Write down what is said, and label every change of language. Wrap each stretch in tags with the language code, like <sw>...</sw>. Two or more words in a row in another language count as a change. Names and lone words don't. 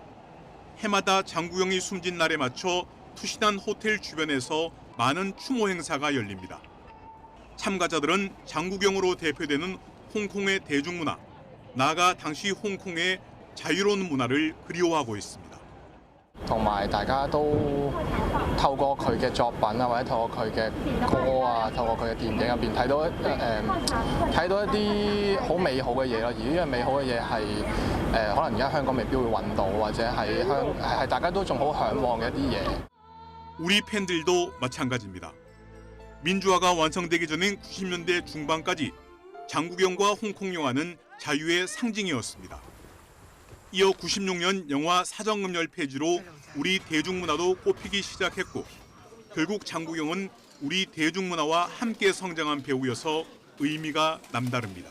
<ko>해마다 장국영이 숨진 날에 맞춰 투신한 호텔 주변에서 많은 추모 행사가 열립니다. 참가자들은 장국영으로 대표되는 홍콩의 대중문화, 나아가 당시 홍콩의 자유로운 문화를 그리워하고 있습니다.</ko> <yue>同埋大家都透過佢嘅作品啊，或者透過佢嘅歌啊，透過佢嘅電影入邊睇到一啲好美好嘅嘢咯。而呢樣美好嘅嘢係可能而家香港未必會揾到，或者係大家都仲好嚮往嘅一啲嘢。</yue> <ko>우리 팬들도 마찬가지입니다. 민주화가 완성되기 전인 90년대 중반까지 장국영과 홍콩 영화는 자유의 상징이었습니다. 이어 96년 영화 사정금열 폐지로 우리 대중문화도 꼽히기 시작했고 결국 장국영은 우리 대중문화와 함께 성장한 배우여서 의미가 남다릅니다.</ko>